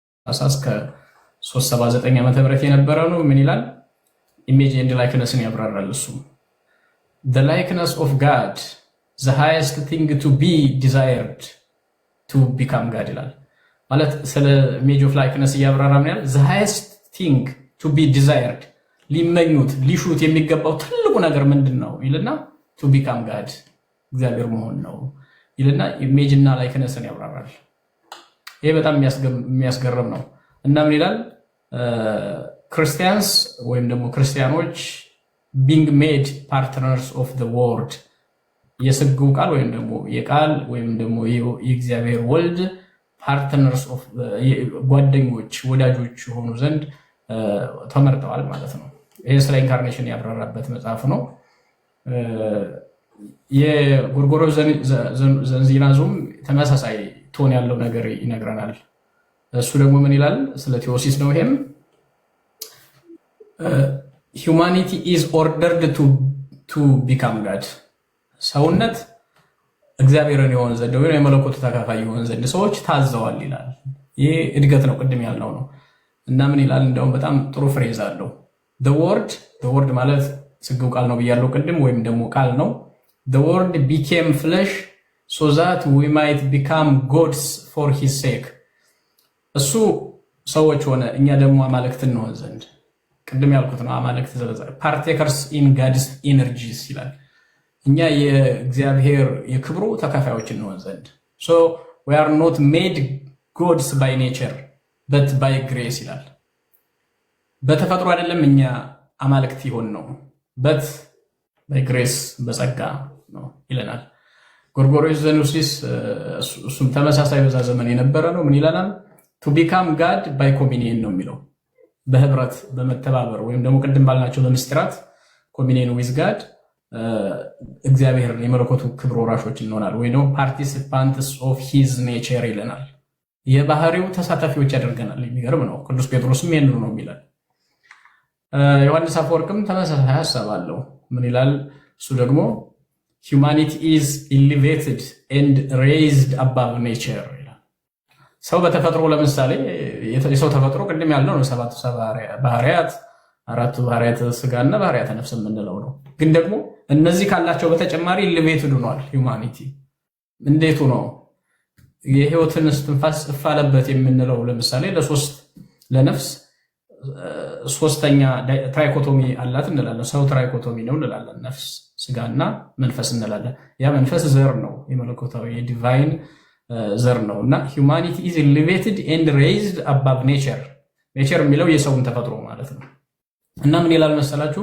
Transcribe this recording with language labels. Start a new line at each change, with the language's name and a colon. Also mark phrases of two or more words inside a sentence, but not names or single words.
Amharic: እስከ 379 ዓመተ ምህረት የነበረ ነው። ምን ይላል?
English: image and likeness
Amharic: ያብራራል። እሱ
English: the likeness of God the highest thing to be desired to become God
Amharic: ይላል። ማለት ስለ
English: image of likeness
Amharic: እያብራራ ምን ያህል
English: the highest thing to be desired
Amharic: ሊመኙት ሊሹት የሚገባው ትልቁ ነገር ምንድነው ይልና
English: to become God
Amharic: እግዚአብሔር መሆን ነው ይልና ኢሜጅ እና ላይክነስን ያብራራል። ይሄ በጣም የሚያስገርም ነው። እና ምን ይላል? ክርስቲያንስ ወይም ደግሞ ክርስቲያኖች
English: being made partners of the word
Amharic: የስግው ቃል ወይም ደግሞ የቃል ወይም ደግሞ የእግዚአብሔር ወልድ
English: partners of
Amharic: ጓደኞች ወዳጆች ሆኑ ዘንድ ተመርጠዋል ማለት ነው። ይሄ ስለ ኢንካርኔሽን ያብራራበት መጽሐፍ ነው። የጎርጎርዮስ ዘንዚናዙም ተመሳሳይ ቶን ያለው ነገር ይነግረናል። እሱ ደግሞ ምን ይላል? ስለ ቴዎሲስ ነው። ይሄም
English: humanity is ordered to become God
Amharic: ሰውነት እግዚአብሔርን የሆነ ዘንድ ወይ የመለኮቱ ተካፋይ የሆነ ዘንድ ሰዎች ታዘዋል ይላል። ይሄ እድገት ነው፣ ቅድም ያልነው ነው። እና ምን ይላል? እንደውም በጣም ጥሩ ፍሬዝ አለው።
English: the word
Amharic: ማለት ስግው ቃል ነው ብያለሁ ቅድም፣ ወይም ደግሞ ቃል ነው።
English: the word became flesh so that we might become gods for his sake
Amharic: እሱ ሰዎች ሆነ እኛ ደግሞ አማልክት እንሆን ዘንድ። ቅድም ያልኩት ነው አማልክት
English: partakers in God's energies
Amharic: ይላል። እኛ የእግዚአብሔር የክብሩ ተካፋዮች እንሆን ዘንድ
English: so we are not made gods by nature but by grace
Amharic: ይላል። በተፈጥሮ አይደለም እኛ አማልክት ይሆን ነው
English: but by grace
Amharic: በጸጋ ነው ይለናል። ጎርጎርዮስ ዘኑሲስ እሱም ተመሳሳይ በዛ ዘመን የነበረ ነው። ምን ይለናል?
English: to become God by communion
Amharic: ነው የሚለው። በህብረት በመተባበር ወይም ደግሞ ቅድም ባልናቸው በምስጢራት
English: communion with God
Amharic: እግዚአብሔር የመለኮቱ ክብር ወራሾች እንሆናል ወይ ነው
English: participants of his nature
Amharic: ይለናል። የባህሪው ተሳታፊዎች ያደርገናል። የሚገርም ነው። ቅዱስ ጴጥሮስም ይሄንን ነው የሚለው። ዮሐንስ አፈወርቅም ተመሳሳይ ሐሳብ አለው። ምን ይላል? እሱ ደግሞ
English: humanity is elevated and raised above nature
Amharic: ይላል። ሰው በተፈጥሮ ለምሳሌ የሰው ተፈጥሮ ቅድም ያለው ነው ሰባቱ ባህሪያት፣ አራቱ ባህሪያት ስጋና ባህሪያት ነፍስ የምንለው ነው። ግን ደግሞ እነዚህ ካላቸው በተጨማሪ ኤሌቬትድ ሆኗል ሂዩማኒቲ። እንዴቱ ነው? የህይወትን እስትንፋስ እፋለበት የምንለው ለምሳሌ ለነፍስ ሶስተኛ ትራይኮቶሚ አላት እንላለን። ሰው ትራይኮቶሚ ነው እንላለን። ነፍስ ስጋና መንፈስ እንላለን። ያ መንፈስ ዘር ነው፣ የመለኮታዊ የዲቫይን ዘር ነው። እና
English: humanity is elevated and raised above nature።
Amharic: ኔቸር የሚለው የሰውን ተፈጥሮ ማለት ነው። እና ምን ይላል መሰላችሁ?